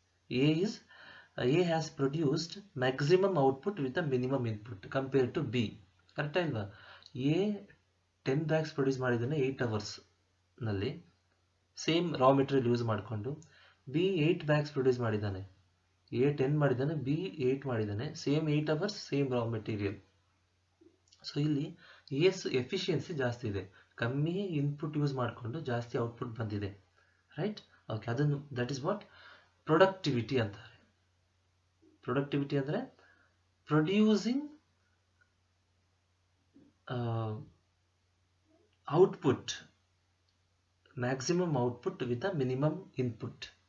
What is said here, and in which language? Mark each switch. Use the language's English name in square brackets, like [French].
[English] A is A has produced maximum output with the minimum input compared to B. [Kannada] Correct ಇಲ್ವಾ? A 10 bags produce ಮಾಡಿದ್ದಾನೆ 8 hours ನಲ್ಲಿ same raw material use ಮಾಡಿಕೊಂಡು. B 8 bags produce ಮಾಡಿದ್ದಾನೆ. A 10 ಮಾಡಿದ್ದಾನೆ, B 8 ಮಾಡಿದ್ದಾನೆ, same 8 hours same raw material. So ಇಲ್ಲಿ efficiency ಜಾಸ್ತಿ ಇದೆ, ಕಮ್ಮಿ ಇನ್ಪುಟ್ ಯೂಸ್ ಮಾಡಿಕೊಂಡು ಜಾಸ್ತಿ ಔಟ್ಪುಟ್ ಬಂದಿದೆ, ರೈಟ್? ಓಕೆ, ಅದನ್ನು [English] that is what [Kannada] ಪ್ರೊಡಕ್ಟಿವಿಟಿ ಅಂತಾರೆ. ಪ್ರೊಡಕ್ಟಿವಿಟಿ ಅಂದರೆ [English] Producing output, maximum output with a minimum input.